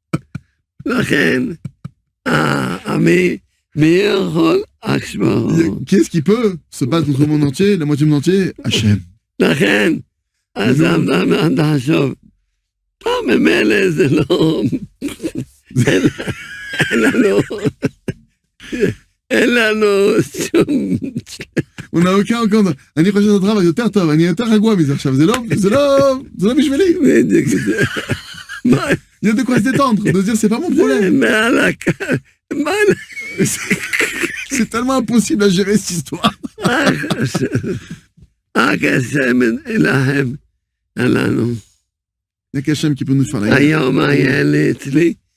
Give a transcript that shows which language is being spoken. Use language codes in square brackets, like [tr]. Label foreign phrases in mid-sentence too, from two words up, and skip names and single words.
[fr] Qui est-ce qui peut se battre contre le monde entier, la moitié du monde entier? Hachem. On n'a aucun encore. [he] אני חושב שהדרמה יותר טוב, אני יותר רגוע מזה עכשיו, זה לא בשבילי. [fr] Il y a de quoi se détendre, de se dire c'est pas mon problème. C'est tellement impossible à gérer cette histoire. Il n'y a qu'Hachem qui peut nous faire la guerre.